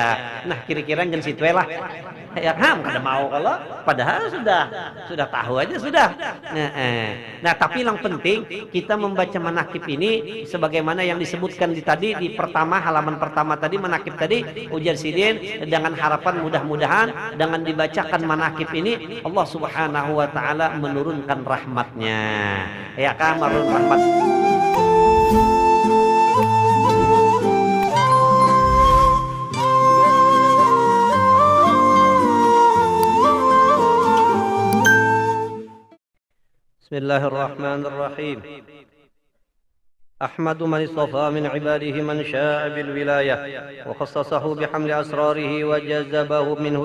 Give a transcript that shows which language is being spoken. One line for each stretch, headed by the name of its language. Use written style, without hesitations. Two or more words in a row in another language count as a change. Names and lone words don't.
Banjar: Nah kira-kira jangan situ lah ya kada mau kalau padahal sudah tahu aja sudah.
Indonesian: Nah tapi yang penting kita membaca manakib ini sebagaimana yang disebutkan tadi di halaman pertama tadi manakib tadi ujar sidin dengan harapan mudah-mudahan dengan dibacakan manakib ini Allah
Arabic: سبحانه وتعالى
Indonesian: menurunkan rahmatnya ya kan menurunkan rahmat.
Arabic: بسم الله الرحمن الرحيم. أحمد من اصطفى من عباده من شاء بالولاية وخصصه بحمل أسراره وجذبه منه